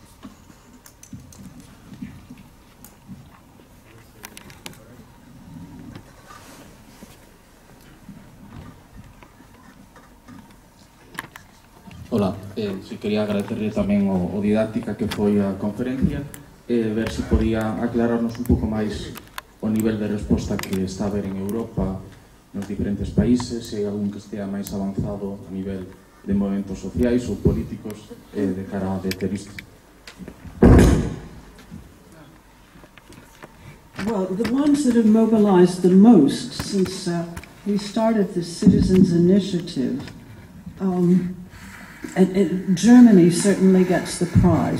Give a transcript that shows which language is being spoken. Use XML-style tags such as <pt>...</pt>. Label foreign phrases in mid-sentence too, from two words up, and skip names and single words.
<gl>Ola, quería agradecerle tamén o didáctica que foi a conferencia, ver se podía aclararnos un pouco máis o nivel de resposta que está a haber en Europa nos diferentes países, se hai algún que estea máis avanzado a nivel de movimentos sociais ou políticos de cara a deter isto.</gl> <en>Well, the ones that have mobilized the most since we started the Citizens Initiative, and Germany certainly gets the prize.</en>